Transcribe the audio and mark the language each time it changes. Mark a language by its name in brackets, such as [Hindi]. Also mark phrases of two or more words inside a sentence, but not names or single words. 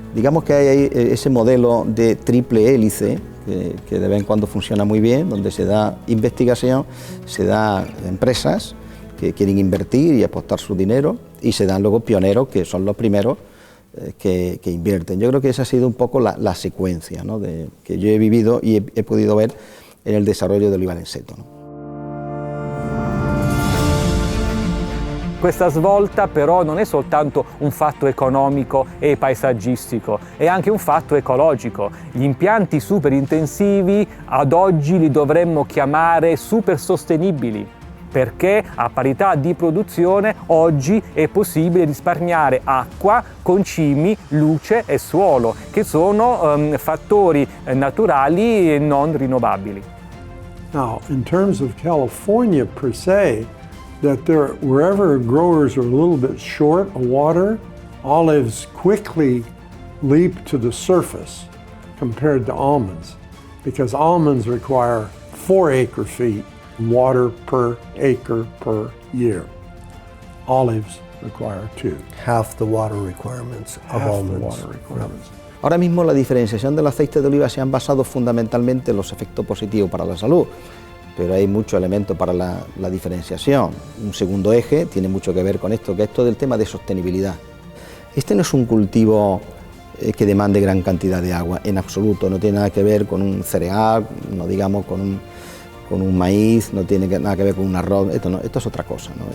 [Spanish] Digamos que hay ese modelo de triple hélice, que de vez en cuando funciona muy bien, donde se da investigación, se da empresas que quieren invertir y apostar su dinero, y se dan luego pioneros, que son los primeros que invierten. Yo creo que esa ha sido un poco la secuencia, ¿no?, que yo he vivido y he podido ver en el desarrollo del olivar en seto, ¿no? [Italian] Questa svolta però non è soltanto un fatto economico e paesaggistico, è anche un fatto ecologico. Gli impianti super intensivi ad oggi li dovremmo chiamare super sostenibili, perché a parità di produzione oggi è possibile risparmiare acqua, concimi, luce e suolo, che sono fattori naturali e non rinnovabili. [English] Now, in terms of California per se, that wherever growers are a little bit short of water, olives quickly leap to the surface compared to almonds, because almonds require 4 acre-feet water per acre per year. Olives require 2. Half the water requirements of almonds. [Spanish] Ahora mismo la diferenciación del aceite de oliva se han basado fundamentalmente en los efectos positivos para la salud, pero hay muchos elementos para la diferenciación. Un segundo eje tiene mucho que ver con esto, que es todo el tema de sostenibilidad. Este no es un cultivo que demande gran cantidad de agua, en absoluto, no tiene nada que ver con un cereal, no digamos con un maíz, no tiene nada que ver con un arroz, esto es otra cosa, ¿no?